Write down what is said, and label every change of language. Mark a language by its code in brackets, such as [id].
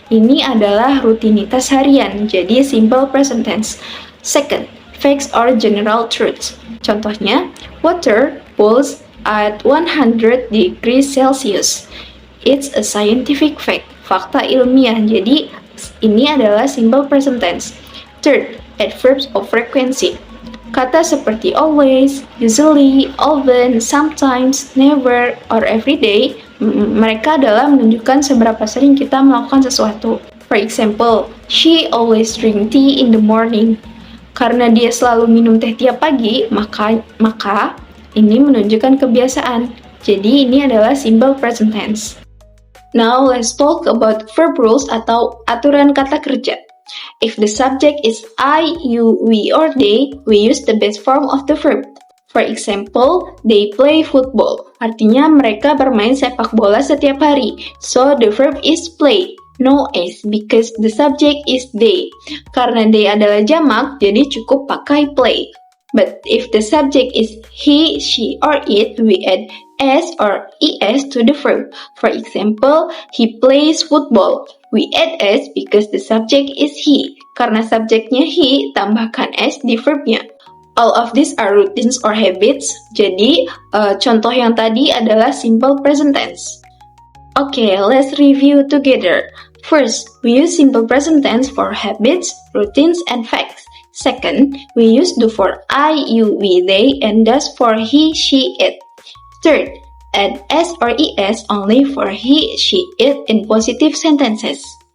[id] Ini adalah rutinitas harian, jadi simple present tense. [en] Second, facts or general truths. Contohnya, water boils at 100 degrees Celsius. It's a scientific fact, [id] fakta ilmiah. Jadi, ini adalah simple present tense. [en] Third, adverbs of frequency. [id] Kata seperti [en] always, usually, often, sometimes, never, or every day [id] Mereka adalah menunjukkan seberapa sering kita melakukan sesuatu. [en] For example, she always drink tea in the morning. [id] Karena dia selalu minum teh tiap pagi, maka ini menunjukkan kebiasaan. Jadi ini adalah simple present tense. [en] Now let's talk about verb rules [id] atau aturan kata kerja. [en] If the subject is I, you, we, or they, we use the base form of the verb. For example, they play football. [id] Artinya mereka bermain sepak bola setiap hari. [en] So the verb is play. No s because the subject is they. [id] Karena they adalah jamak, jadi cukup pakai play. [en] But if the subject is he, she, or it, we add s or es to the verb. For example, he plays football. We add s because the subject is he. [id] Karena subjeknya he, tambahkan s di verbnya. [en] All of these are routines or habits. [id] Jadi, contoh yang tadi adalah simple present tense. [en] Okay, let's review together. First, we use simple present tense for habits, routines, and facts. Second, we use do for I, you, we, they, and does for he, she, it. Third, add s or es only for he, she, it in positive sentences.